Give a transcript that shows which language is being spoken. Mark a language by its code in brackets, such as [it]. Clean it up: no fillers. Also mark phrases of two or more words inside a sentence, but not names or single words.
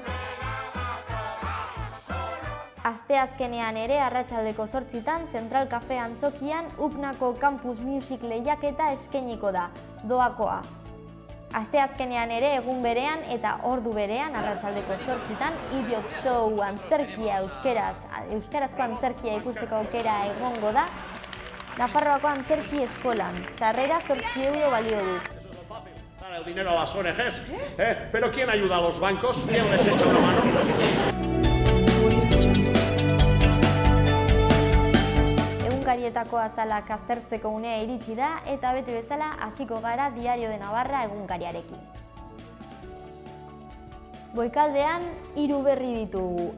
[eu] Asteazkenean ere arratsaldeko 8:00 Zentral Cafe Antzokian UPNako Campus Music lehiaketa eskainiko da, doakoa. Asteazkenean ere egun berean eta ordu berean arratsaldeko 8:00 Idiot Show antzerkia euskarazko antzerkia ikusteko aukera egongo da Nafarroako Antzerki Eskolan. Sarrera 8 euro balio du. [es] El dinero a las ONGs, pero ¿quién ayuda a los bancos? ¿Quién les echa una mano? [eu] Egunkarietako azalak aztertzeko unea iritsi da eta bete bezala hasiko gara Diario de Navarra egunkariarekin. Goikaldean 3 berri ditugu.